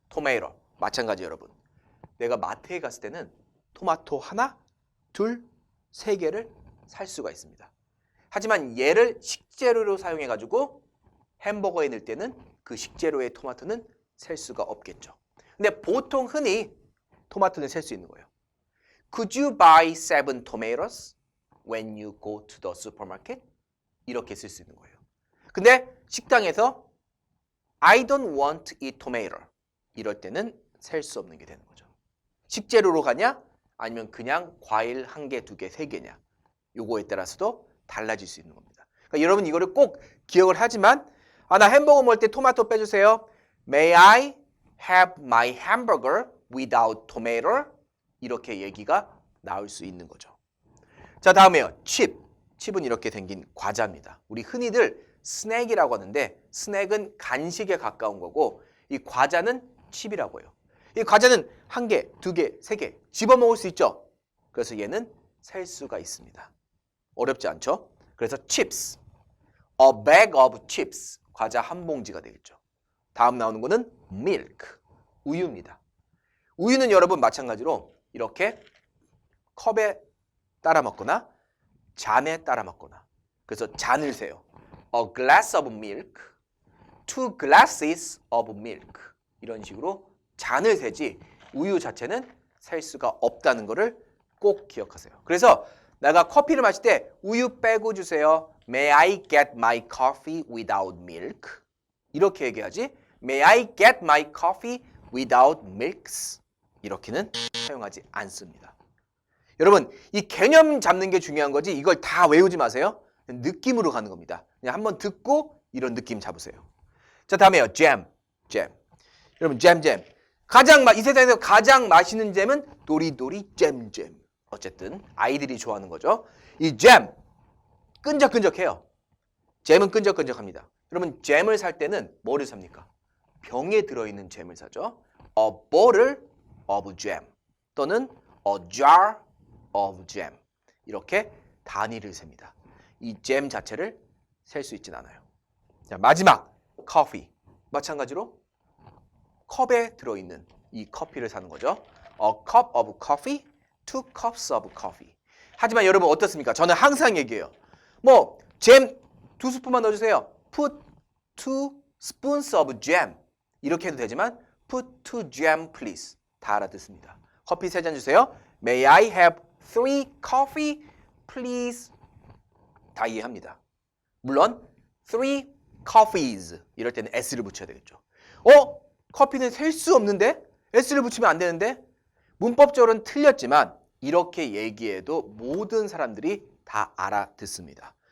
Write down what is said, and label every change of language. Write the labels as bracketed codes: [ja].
[ko] 토마토 마찬가지 여러분. 내가 마트에 갔을 때는 토마토 하나, 둘, 세 개를 살 수가 있습니다. 하지만 얘를 식재료로 사용해가지고 햄버거에 넣을 때는 그 식재료의 토마토는 셀 수가 없겠죠. 근데 보통 흔히 토마토는 셀 수 있는 거예요. [en] Could you buy 7 tomatoes when you go to the supermarket? [ko] 이렇게 쓸 수 있는 거예요. 근데 식당에서 [en] I don't want to eat tomato [ko] 이럴 때는 셀 수 없는 게 되는 거죠. 식재료로 가냐? 아니면 그냥 과일 1개, 2개, 3개냐? 요거에 따라서도 달라질 수 있는 겁니다. 그러니까 여러분 이거를 꼭 기억을 하지만 나 햄버거 먹을 때 토마토 빼주세요. [en] May I have my hamburger without tomato? [ko] 이렇게 얘기가 나올 수 있는 거죠. 자, 다음에요. 칩은 이렇게 생긴 과자입니다. 우리 흔히들 스낵이라고 하는데 스낵은 간식에 가까운 거고 이 과자는 칩이라고 해요. 이 과자는 1개, 2개, 3개 집어먹을 수 있죠. 그래서 얘는 셀 수가 있습니다. 어렵지 않죠? 그래서 [en] chips, a bag of chips, [ko] 과자 한 봉지가 되겠죠. 다음 나오는 거는 milk, 우유입니다. 우유는 여러분 마찬가지로 이렇게 컵에 따라 먹거나 잔에 따라 먹거나 그래서 잔을 세요. [en] A glass of milk, 2 glasses of milk [ko] 이런 식으로 잔을 세지 우유 자체는 셀 수가 없다는 거를 꼭 기억하세요. 그래서 내가 커피를 마실 때 우유 빼고 주세요. [en] May I get my coffee without milk? [ko] 이렇게 얘기하지. [en] May I get my coffee without milks? [ko] 이렇게는 사용하지 않습니다. 여러분, 이 개념 잡는 게 중요한 거지 이걸 다 외우지 마세요. 느낌으로 가는 겁니다. 그냥 한번 듣고 이런 느낌 잡으세요. 자, 다음에요. 잼. 여러분, 잼. 이 세상에서 가장 맛있는 잼은 도리도리 잼. 어쨌든 아이들이 좋아하는 거죠. 이 잼, 끈적끈적해요. 잼은 끈적끈적합니다. 여러분, 잼을 살 때는 뭐를 삽니까? 병에 들어있는 잼을 사죠. [en] A bottle of jam [ko] 또는 [en] a jar of jam. [ko] 이렇게 단위를 셉니다. 이 잼 자체를 셀 수 있진 않아요. 자, 마지막 커피. 마찬가지로 컵에 들어있는 이 커피를 사는 거죠. [en] A cup of coffee, 2 cups of coffee. [ko] 하지만 여러분 어떻습니까? 저는 항상 얘기해요. 뭐 잼 2스푼만 넣어주세요. [en] Put 2 spoons of jam. [ko] 이렇게 해도 되지만 [en] Put 2 jam please. [ko] 다 알아듣습니다. 커피 3잔 주세요. [en] May I have 3 coffee please. [ko] 다 이해합니다. 물론 [en] 3 coffees [ko] 이럴 때는 s를 붙여야 되겠죠. 커피는 셀 수 없는데? s를 붙이면 안 되는데? 문법적으로는 틀렸지만 이렇게 얘기해도 모든 사람들이 다 알아듣습니다.